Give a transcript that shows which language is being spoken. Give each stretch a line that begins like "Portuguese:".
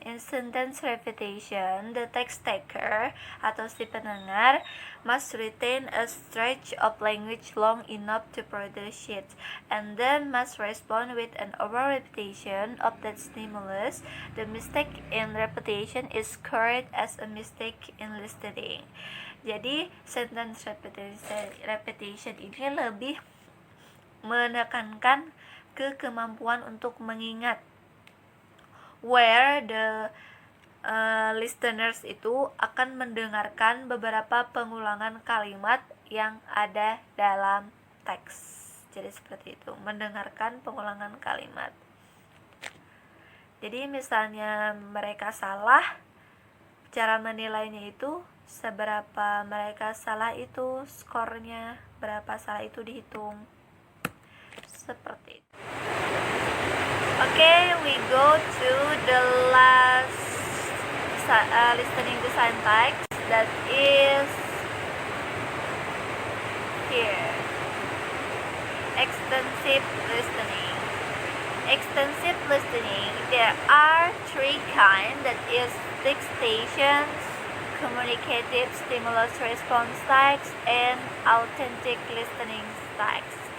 English: In sentence repetition, the text taker
Indonesian: atau si pendengar
English: must retain a stretch of language long enough to produce it, and then must respond with an over repetition of that stimulus. The mistake in repetition is scored as a mistake in listening.
Indonesian: Jadi sentence repetition ini lebih menekankan ke kemampuan untuk mengingat,
English: where the listeners
Indonesian: itu akan mendengarkan beberapa pengulangan kalimat yang ada dalam teks. Jadi seperti itu, mendengarkan pengulangan kalimat. Jadi misalnya mereka salah, cara menilainya itu seberapa mereka salah itu skornya, berapa salah itu dihitung, seperti itu.
English: Okay, we go to the last listening design text that is here. Extensive listening. Extensive listening, there are three kinds, that is dictations, communicative stimulus response text, and authentic listening text.